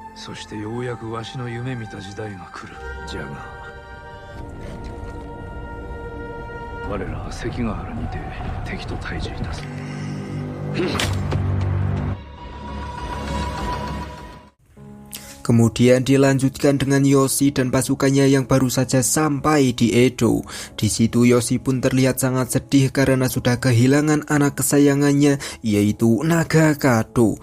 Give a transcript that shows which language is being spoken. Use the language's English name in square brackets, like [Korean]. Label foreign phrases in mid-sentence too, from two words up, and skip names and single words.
[Japanese] そしてようやくわしの夢見た時代が来る。じゃが我らは関ヶ原にて敵と対峙いたす。 [Indonesian] Kemudian dilanjutkan dengan Yoshi dan pasukannya yang baru saja sampai di Edo. Di situ Yoshi pun terlihat sangat sedih karena sudah kehilangan anak kesayangannya, yaitu Nagakado.